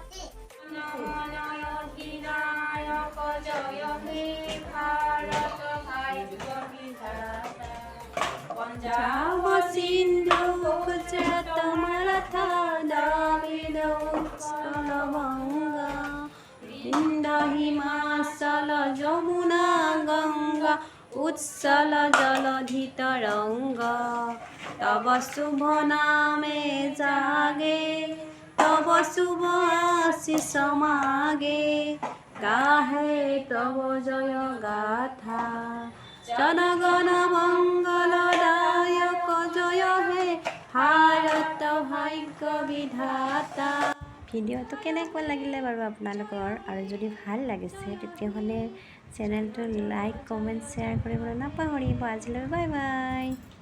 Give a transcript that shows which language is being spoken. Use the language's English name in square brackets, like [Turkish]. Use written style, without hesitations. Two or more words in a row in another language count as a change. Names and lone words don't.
[Bangla] Punjab, Sindhu, Gujarat, Maratha, Dravid, Uttal, Vanga, Vindhya, Himachal, Jamuna, Ganga, Utsal, Jaladhi, Taranga. তব শুভ নামে জাগে, তব শুভ আশিস মাগে, গাহে তব জয় গাথা, জনগণ মঙ্গলদায়ক জয় হে ভারত ভাগ্য বিধাতা। [Assamese] ভিডিঅ'টো কেনেকুৱা লাগিলে বাৰু আপোনালোকৰ? আৰু যদি ভাল লাগিছে তেতিয়াহ'লে চেনেলটো লাইক, কমেণ্ট, শ্বেয়াৰ কৰিবলৈ নাপাহৰিব। আজিলৈ [English] bye bye.